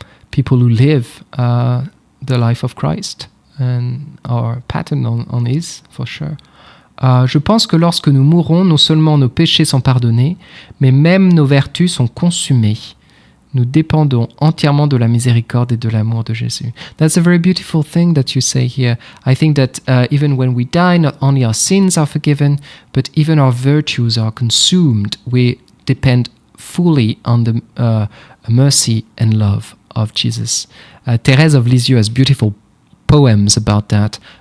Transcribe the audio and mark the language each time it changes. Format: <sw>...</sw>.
<en>People who live the life of Christ and our pattern on his, for sure.</en> <fr>Je pense que lorsque nous mourrons, non seulement nos péchés sont pardonnés, mais même nos vertus sont consumées. Nous dépendons entièrement de la miséricorde et de l'amour de Jésus.</fr> <en>That's a very beautiful thing that you say here. I think that even when we die, not only our sins are forgiven, but even our virtues are consumed. We depend fully on the mercy and love of Jesus. Thérèse of Lisieux has beautiful poems about that.</en>